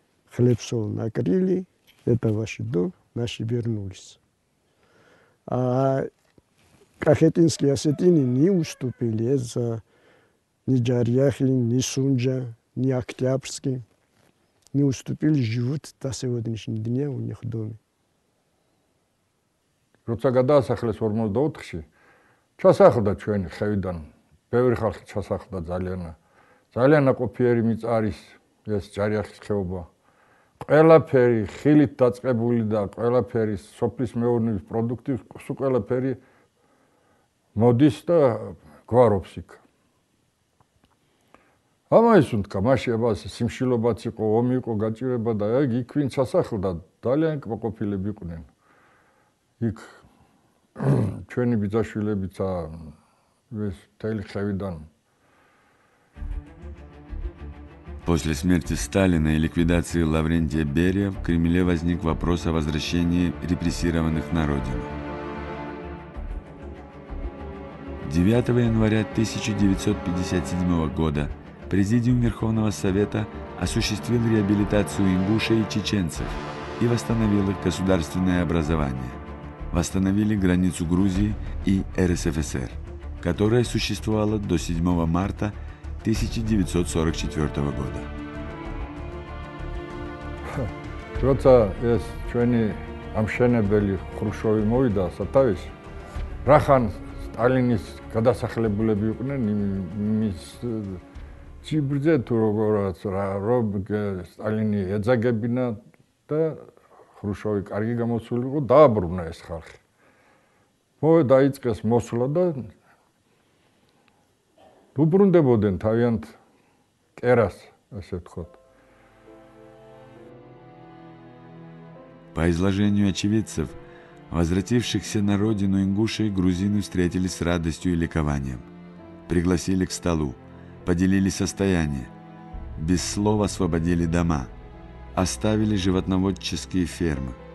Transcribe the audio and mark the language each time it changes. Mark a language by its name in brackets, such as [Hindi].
[Russian] Хлеб-соль накрыли, это ваш дом, наши вернулись. А кахетинские осетины не уступили из-за ни Джарьяхин, ни Сунджа, ни Октябрьский. Не уступили, живут до сегодняшнего дня у них в доме. [Georgian] როცა გადაასახლეს 44-ში, ჩასახლდა ჩვენი ხევიდან. ბევრი ხალხი ჩასახლდა ძალიან ნაყოფიერი მიწარის ეს ჯარიახის ხეობა. ყველაფერი ხილით დაწყებული და ყველაფერი სოფლის მეურნეობის პროდუქტი სულ ყველაფერი მოდის და გვარობს იქ. ამაისუნთქა მაშინ აბას სიმშილობაც იყო, ომი იყო, გაჭირება და იქ ვინ ჩასახლდა ძალიან კმაყოფილები იყვნენ. იქ ჩვენი ბიძაშვილებიცა ეს მთელი ხევიდან. [Russian] После смерти Сталина и ликвидации Лаврентия Берия в Кремле возник вопрос о возвращении репрессированных на родину. 9 января 1957 года Президиум Верховного Совета осуществил реабилитацию ингушей и чеченцев и восстановил их государственное образование. Восстановили границу Грузии и РСФСР, которая существовала до 7 марта 1944 года. [Georgian] როცა ეს ჩვენი ამშენებელი ხრუშოვი მოვიდა სათავეში, რახან სტალინის გადასახლებულები იყვნენ იმის ჭიბრზე თუ როგორაც რომ სტალინი ეძაგებინა და ხრუშოვი კარგი გამოსული იყო, დააბრუნა ეს ხალხი. დაიწყეს მოსვლა და უბრუნდებოდნენ თავიანთ კერას, ასე ვთქვათ. [Russian] По изложению очевидцев, возвратившихся на родину ингушей грузины встретили с радостью и ликованием. Пригласили к столу, поделили состояние, без слов освободили дома, оставили животноводческие фермы,